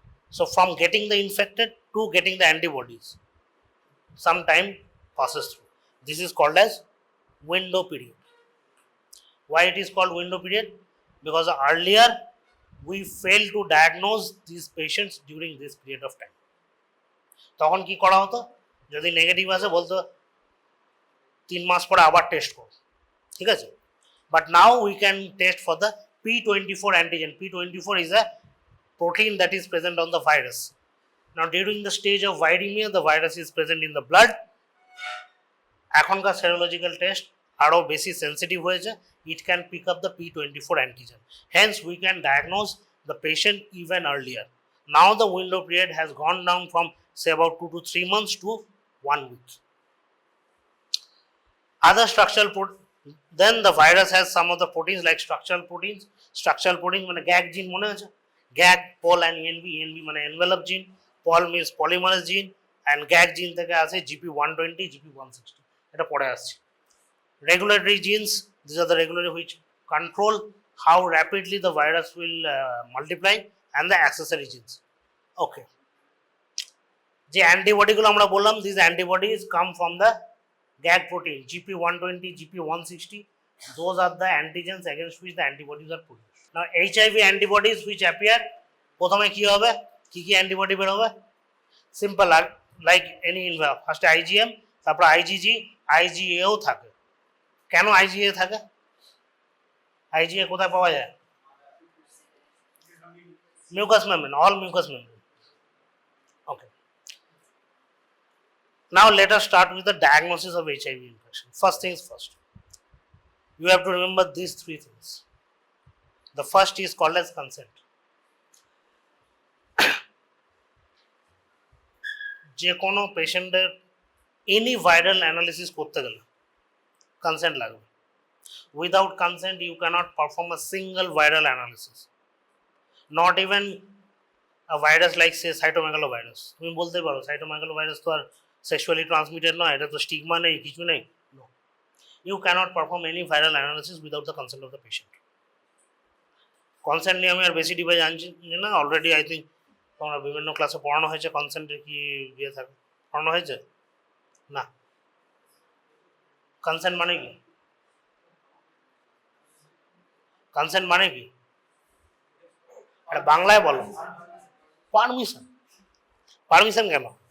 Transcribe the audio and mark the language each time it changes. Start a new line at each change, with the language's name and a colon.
English: So from getting the infected to getting the antibodies, some time passes through. This is called as window period. Why it is called window period? Because earlier we failed to diagnose these patients during this period of time.
Bangla: তখন কি করা হতো? যদি negative আসে বলতো 3 মাস পরে আবার test করো। ঠিক আছে?
English: But now we can test for the P24 antigen. P24 is a protein that is present on the virus. Now during the stage of viremia, the virus is present in the blood.
Bangla: এখনকার serological test আরো বেশি sensitive হয়েছে.
English: It can pick up the P24 antigen. Hence, we can diagnose the patient even earlier. Now the window period has gone down from say about 2 to 3 months to 1 week. Other structural then the virus has some of the proteins like structural proteins.
Bangla: Structural proteins মানে GAG gene মনে আছে? GAG, POL and ENV.
English: ENV মানে envelope gene, POL means polymerase gene, and GAG gene থেকে আসে GP120, GP160.
Bangla: এটা পরে আসছে.
English: Regulatory genes, these are the regulatory which control how rapidly the virus will multiply, and the accessory genes. Okay.
Bangla: যে antibody গুলো আমরা বললাম,
English: these antibodies come from the GAG protein, GP120, GP160. Those are the antigens against which the antibodies are produced. Now HIV antibodies which appear,
Bangla: প্রথমে কি হবে, কি antibody বের হবে? সিম্পল, লাইক এনি ফার্স্টে IgM, তারপর IgG, IgA ও থাকে. কেন IgA থাকে? IgA কোথায় পাওয়া যায়?
English: Mucous membrane, all mucous membrane. Okay. Now let us start with the diagnosis of HIV infection. First things first. You have to remember these three things. The first is called as consent.
Bangla: যে কোনো পেশেন্টের any viral analysis করতে গেলে consent লাগবে.
English: Without consent, you cannot perform a single viral analysis. Not even a virus like say cytomegalovirus.
Bangla: তুমি বলতে পারো cytomegalovirus তো আর sexually transmitted নয়, এটা তো স্টিগমা নেই, কিছু নেই.
English: No. You cannot perform any viral analysis without the consent of the patient.
Bangla: Consent নিয়ে আমি আর বেশি ডিভাইস জানছি না. অলরেডি আই থিঙ্ক তোমরা বিভিন্ন ক্লাসে পড়ানো হয়েছে কনসেন্টের কি ইয়ে থাকে, পড়ানো হয়েছে না? কনসেন্ট মানে কি? কনসেন্ট মানে কি? এটা বাংলায় বলো. পারমিশন. পারমিশন কেন?